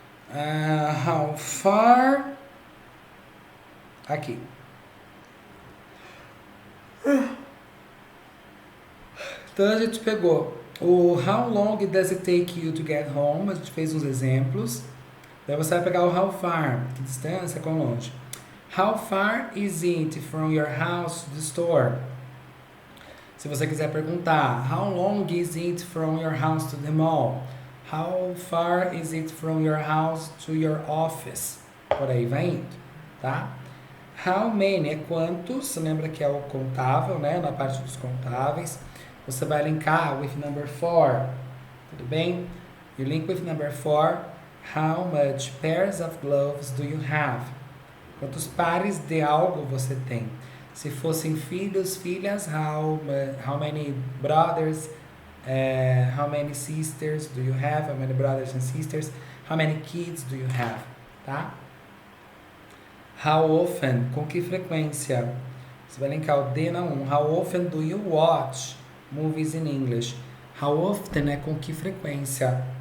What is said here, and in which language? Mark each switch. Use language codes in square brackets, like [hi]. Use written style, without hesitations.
[en] How far. [pt] Aqui. Então a gente pegou o [en] How long does it take you to get home? [pt] A gente fez uns exemplos. Daí você vai pegar o how far, que distância, quão longe. [en] How far is it from your house to the store? [pt] Se você quiser perguntar, [en] how long is it from your house to the mall? How far is it from your house to your office? [pt] Por aí vai indo, tá? How many é quantos, você lembra que é o contável, né? Na parte dos contáveis. Você vai linkar [en] with number 4, [pt] tudo bem? [en] You link with number 4. How much pairs of gloves do you have? [pt] Quantos pares de algo você tem? Se fossem filhos, filhas, [en] how many brothers, how many sisters do you have? How many brothers and sisters? How many kids do you have? [pt] Tá? How often, com que frequência? Você vai linkar o D na 1. [en] How often do you watch movies in English? [pt] How often é com que frequência?